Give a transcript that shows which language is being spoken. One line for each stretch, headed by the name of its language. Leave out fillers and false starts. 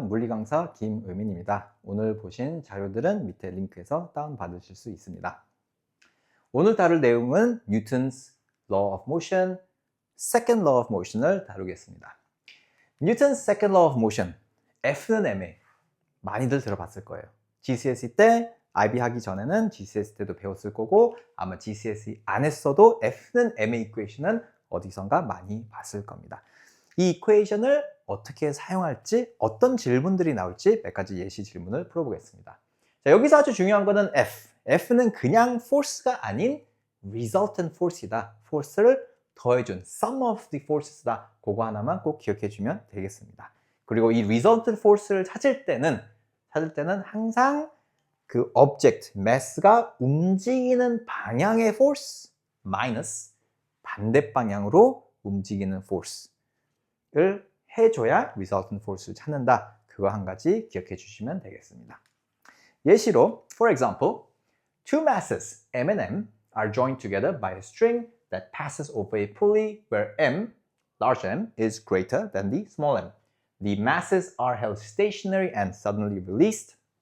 Korean: 물리강사 김의민입니다. 오늘 보신 자료들은 밑에 링크에서 다운받으실 수 있습니다. 오늘 다룰 내용은 뉴턴's Law of Motion, Second Law of Motion을 다루겠습니다. 뉴턴's Second Law of Motion, F는 ma. 많이들 들어봤을 거예요. GCSE 때, IB 하기 전에는 GCSE 때도 배웠을 거고 아마 GCSE 안 했어도 F는 ma 이퀘이션은 어디선가 많이 봤을 겁니다. 이 이퀘이션을 어떻게 사용할지, 어떤 질문들이 나올지 몇 가지 예시 질문을 풀어보겠습니다. 자, 여기서 아주 중요한 거는 F. F는 그냥 force가 아닌 resultant force이다. force를 더해준
English: sum of the forces
Korean: 다. 그거 하나만 꼭 기억해 주면 되겠습니다. 그리고 이 resultant force를 찾을 때는 항상 그 object, mass가 움직이는 방향의 force minus 반대 방향으로 움직이는 force를 해줘야 resultant force를 찾는다. 그거 한 가지 기억해 주시면 되겠습니다. 예시로,
English: for example, two masses, M and M, are joined together by a string that passes over a pulley where M, large M, is greater than the small m. The masses are held stationary and suddenly released.